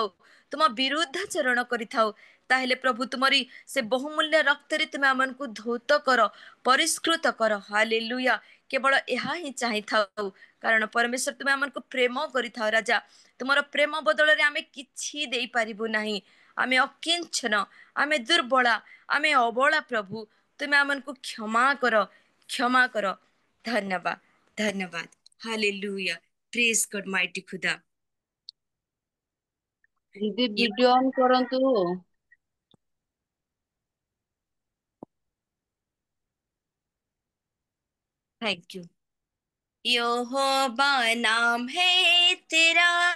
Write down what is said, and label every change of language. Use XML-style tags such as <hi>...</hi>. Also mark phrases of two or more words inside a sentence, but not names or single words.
<or>ତୁମ ବିରୁଦ୍ଧାଚରଣ କରିଥାଉ ତାହେଲେ ପ୍ରଭୁ ତୁମରି ସେ ବହୁମୂଲ୍ୟ ରକ୍ତରେ ତୁମେ ଆମକୁ ଧୌତ କର ପରିଷ୍କୃତ କର ହାଲେଲୁୟା କେବଳ ଏହା ହିଁ ଚାହିଁଥାଉ କାରଣ ପରମେଶ୍ୱର ତୁମେ ଆମକୁ ପ୍ରେମ କରିଥାଉ ରାଜା ତୁମର ପ୍ରେମ ବଦଳରେ ଆମେ କିଛି ଦେଇପାରିବୁ ନାହିଁ ଆମେ ଅକିଞ୍ଚନ ଆମେ ଦୁର୍ବଳା ଆମେ ଅବଳା ପ୍ରଭୁ ତୁମେ ଆମକୁ କ୍ଷମା କର ଧନ୍ୟବାଦ ଧନ୍ୟବାଦ ହାଲେଲୁୟା</or> <en>praise God mighty</en> <or>ଖୁଦା ଦିଦି</or> <en>video on</en> <or>କରନ୍ତୁ।</or> <en>thank you</en> <hi>यहोवा नाम है तेरा</hi>